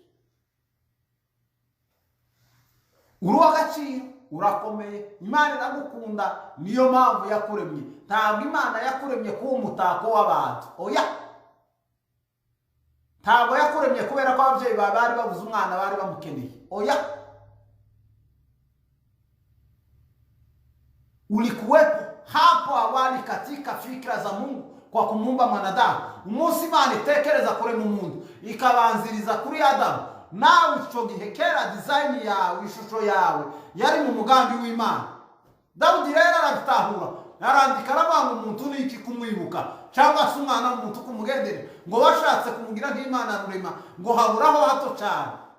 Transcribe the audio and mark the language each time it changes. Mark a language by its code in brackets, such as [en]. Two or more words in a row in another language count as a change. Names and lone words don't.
[rw] Uri uw'agaciro, urakomeye, Imana iragukunda, niyo mpamvu yakuremye. Ntabwo Imana yakuremye kuba umutako w'abantu, oya. Ntabwo yakuremye kubera ko ababyeyi bawe bari babuze umwana bari bamukeneye, oya. [sw] Ulikuwepo hapo awali katika fikra za Mungu kwa kumuumba mwanadamu. [rw] Umunsi Imana itekereza kurema umuntu, ikabanziriza kuri Adamu, nawe ico gihe kera design yawe, ishusho yawe yari mu mugambi w'Imana. Dawudi rero arabitahura, arandika aravuga ngo umuntu ni iki kumwibuka, cyangwa se umwana w'umuntu kumugendera, ngo washatse kumugira nk'Imana rurema, ngo haburaho hato cyane.